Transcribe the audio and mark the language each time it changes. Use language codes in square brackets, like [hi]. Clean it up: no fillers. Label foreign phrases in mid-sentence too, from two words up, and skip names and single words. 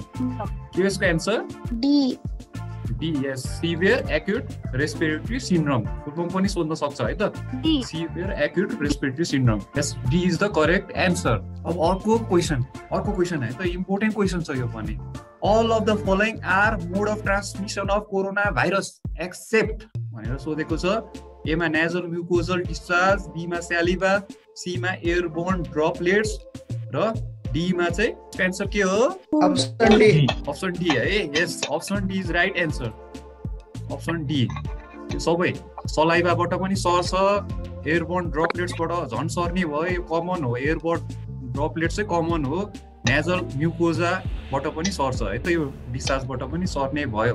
[ne] के यसको [en] answer D yes severe acute respiratory syndrome. full form [ne] पनि सोध्न सक्छ है त [en] severe acute respiratory syndrome. yes D is the correct answer. [ne] अब अर्को क्वेशन है त [en] important question [ne] छ यो पनि। [en] All of the following are mode of transmission of coronavirus except [ne] भनेर सोधेको छ। ए मा [en] nasal mucosal discharge, [ne] बी मा saliva, सी मा [en] airborne droplets [ne] र डी मा चाहिँ आन्सर के हो [en] option D [ne] है। [en] yes option D is right answer. option D [ne] यो सबै सलाइभाबाट पनि सर्छ, [en] airborne dropletsबाट [ne] झन् सर्ने भयो, यो कमन हो। [en] airborne droplet [ne] चाहिँ कमन हो, [en] nasal mucosaबाट [ne] पनि सर्छ है त, यो डिस्चार्जबाट पनि सर्ने भयो।